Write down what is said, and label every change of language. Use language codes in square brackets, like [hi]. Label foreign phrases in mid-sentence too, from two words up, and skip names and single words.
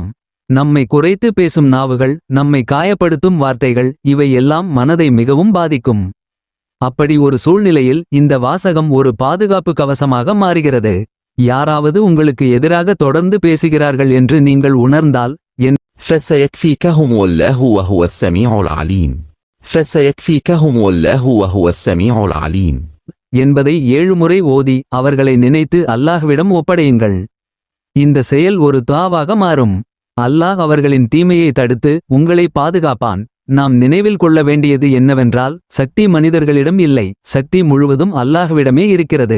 [ta] நம்மை குறைத்து பேசும் நாவுகள், நம்மை காயப்படுத்தும் வார்த்தைகள், இவை எல்லாம் மனதை மிகவும் பாதிக்கும். அப்படி ஒரு சூழ்நிலையில் இந்த வாசகம் ஒரு பாதுகாப்பு கவசமாக மாறுகிறது. யாராவது உங்களுக்கு எதிராக தொடர்ந்து பேசுகிறார்கள் என்று நீங்கள் உணர்ந்தால், [ar] فسيكفيكهم الله وهو السميع العليم. فسيكفيكهم الله وهو السميع العليم [ta] என்பதை 7 முறை ஓதி அவர்களை நினைத்து அல்லாஹ்விடம் ஒப்படையுங்கள். இந்த செயல் ஒரு துஆவாக மாறும். அல்லாஹ் அவர்களின் தீமையை தடுத்து உங்களை பாதுகாப்பான். நாம் நினைவில் கொள்ள வேண்டியது என்னவென்றால், சக்தி மனிதர்களிடம் இல்லை, சக்தி முழுவதும் அல்லாஹ்விடமே இருக்கிறது.